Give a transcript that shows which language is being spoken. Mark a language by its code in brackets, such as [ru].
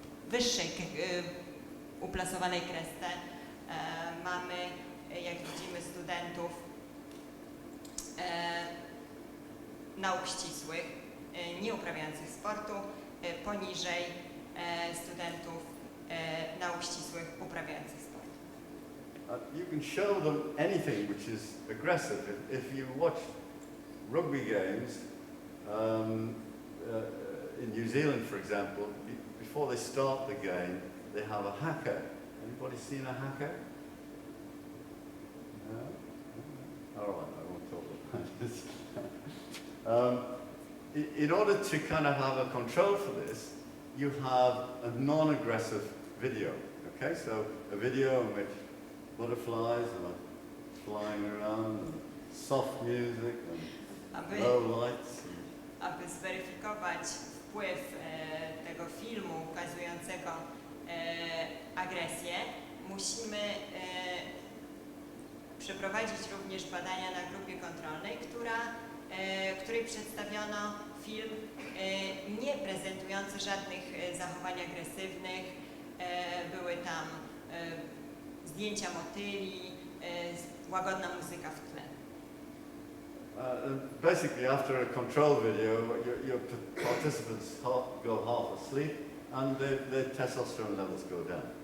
[pl] wyższej uplasowanej kresce mamy, jak widzimy, studentów nauk ścisłych, nie uprawiających sportu, poniżej studentów nauk ścisłych uprawiających sport. [en] You can show them anything which is aggressive. If you watch rugby games in New Zealand, for example, before they start the game, they have a haka. Anybody seen a haka? No? All right, I won't talk about this. In order to kind of have a control for this, you have a non-aggressive video. Okay, so a video in which butterflies are flying around, and soft music, and low lights. [pl] Aby zweryfikować wpływ tego filmu ukazującego agresję, musimy przeprowadzić również badania na grupie kontrolnej, której przedstawiono film nie prezentujący żadnych zachowań agresywnych. Były tam zdjęcia motyli, łagodna muzyka w tle. [en] Basically, after a control video, your participants go half asleep and their testosterone levels go down.